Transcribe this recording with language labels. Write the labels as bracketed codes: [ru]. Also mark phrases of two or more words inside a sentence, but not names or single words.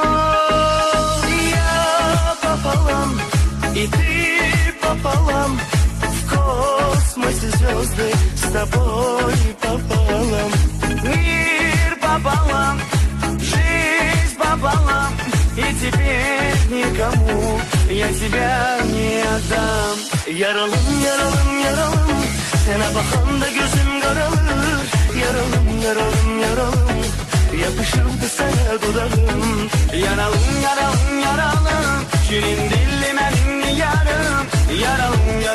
[ru] Я пополам, и ты пополам. В космосе звезды с тобой пополам. Мир пополам, жизнь пополам. И теперь никому я тебя не отдам. [az] Yaralım, yaralım, yaralım. Sana bakanda gözüm karalır. Yaralım, yaralım, yaralım. Yakışırdı sana dudağım. Yaralım, yaralım, yaralım. Şirin dilli benim yarım. Yaralım,